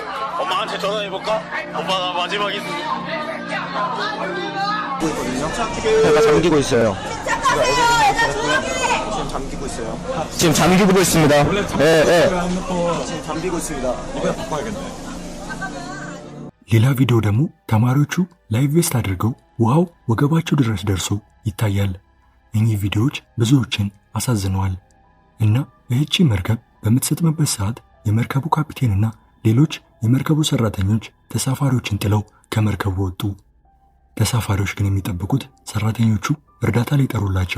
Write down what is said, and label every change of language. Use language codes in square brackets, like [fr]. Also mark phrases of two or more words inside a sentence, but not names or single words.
[ko] 엄마한테 전화해볼까? 엄마 나 마지막 있거든요. 배가 잠기고 있어요. 지금 잠기고 있어요. 지금 잠기고 있습니다. 지금 잠기고 있습니다. 이거 바꿔야겠네. [am] ሌላ ቪዲዮ ደግሞ ተማሪዎቹ [en] life vest [am] አድርገው ውሃው ወገባቸው ድረስ ደርሶ ይታያል። እኚህ ቪዲዮዎች ብዙዎችን አሳዝነዋል እና ይህቺ መርከብ በምትሰጥምበት ሰዓት የመርከቡ ካፒቴንና ሌሎች የመርከቡ ሰራተኞች ተሳፋሪዎችን ጥለው ከመርከቡ ወጡ። ተሳፋሪዎች ግን የሚጠብቁት ሰራተኞቹ እርዳታ ሊጠሩላቸው